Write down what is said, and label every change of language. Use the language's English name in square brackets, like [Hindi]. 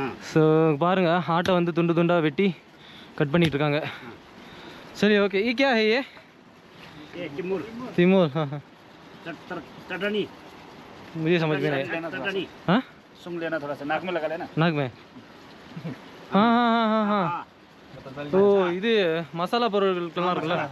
[Tamil] So பாருங்க, ஆட்டை வந்து துண்டு துண்டாக வெட்டி கட் பண்ணிட்டு இருக்காங்க. சரி ஓகே. [Hindi] ये क्या है ये? तिमूर. हाँ हाँ मुझे समझ में नहीं. हाँ सुंग लेना थोड़ा सा, नाक में लगा लेना. नाक में. हाँ हाँ हाँ हाँ हाँ. [Tamil] तो இது மசாலா பொருட்கள்லாம் இருக்குல்ல.